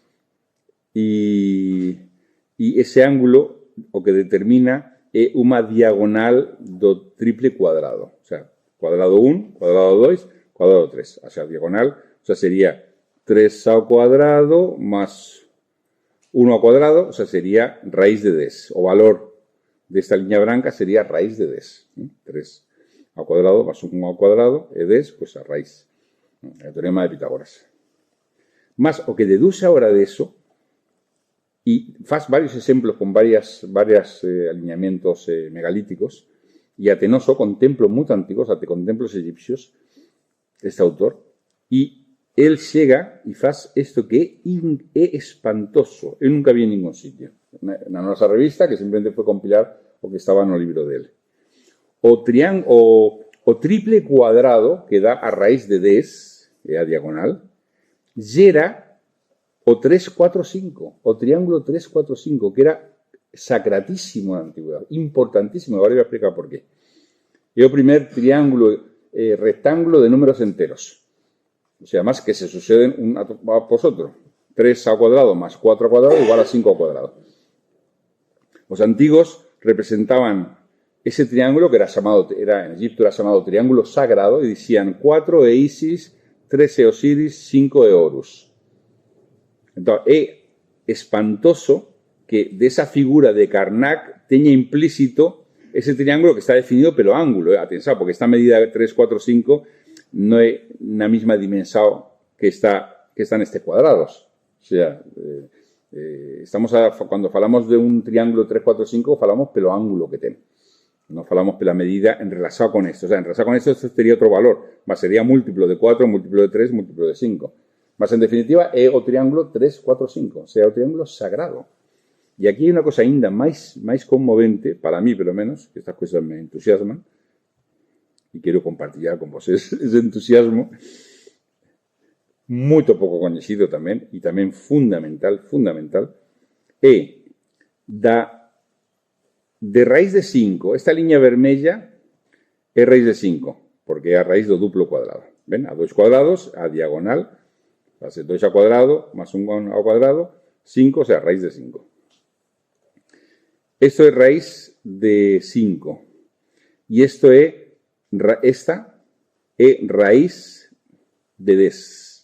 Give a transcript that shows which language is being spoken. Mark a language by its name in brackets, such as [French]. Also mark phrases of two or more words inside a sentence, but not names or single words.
[Galician] e ese ángulo o que determina é unha diagonal do triple cuadrado, [Spanish] o sea, [Galician] cuadrado 1, cuadrado 2, cuadrado 3, [Spanish] o sea, [Galician] diagonal, [Spanish] o sea, [Galician] sería 3 ao cuadrado más 1 ao cuadrado, [Spanish] o sea, [Galician] sería raíz de 10. O valor de esta línea branca sería raíz de 10. 3 ao cuadrado más 1 ao cuadrado é 10, pues a raíz. [Spanish] El teorema de Pitágoras. Más, [Galician] o que [Spanish] deduce ahora de eso, y faz varios ejemplos con varios alineamientos megalíticos, y [Galician] até no só [Spanish] con templos muy antiguos, até con templos egipcios, este autor, y él llega y faz esto que é espantoso. [Galician] Eu nunca vi en ningún sitio. Na nosa revista, que simplemente foi compilar o que estaba no libro dele. O triple cuadrado, que dá a raíz de 10, é a diagonal, gera o 3, 4, 5, o triángulo 3, 4, 5, que era sacratísimo na antigüedade, importantísimo. [Spanish] Agora voy a explicar por qué. [Galician] É o primer triángulo rectángulo de números enteros. [Spanish] O sea, más que se suceden uno por otro. [Galician] 3 ao cuadrado más 4 ao cuadrado igual a 5 ao cuadrado. [Spanish] Los antiguos representaban ese triángulo que en Egipto era llamado triángulo sagrado, y decían 4 é Isis, 3 é Osiris, 5 é Horus. Entonces, es espantoso que de esa figura de Karnak tenga implícito ese triángulo que está definido pelo ángulo. Atención, porque esta medida 3, 4, 5 no es la misma dimensión que está en estos cuadrados. O sea, cuando falamos de un triángulo 3, 4, 5, [Galician] falamos pelo [Spanish] ángulo que tiene. No [Galician] falamos pela [Spanish] medida en relación con esto. O sea, en relación con esto sería otro valor. Más sería múltiplo de 4, múltiplo de 3, múltiplo de 5. Más en definitiva, es o triángulo 3, 4, 5. O sea, o triángulo sagrado. Y aquí hay una cosa ainda más conmovente, para mí [Galician] pelo menos, [Spanish] que estas cosas me entusiasman, y quiero compartir con vosotros ese entusiasmo, muy poco conocido también, y también fundamental, es de raíz de 5, esta línea vermella es raíz de 5, porque es [Galician] a raíz do duplo [Spanish] cuadrado. ¿Ven? A 2 cuadrados, a diagonal, va a ser 2 al cuadrado más 1 al cuadrado, 5, o sea, raíz de 5. Esto es raíz de 5. Y esta es raíz de 10.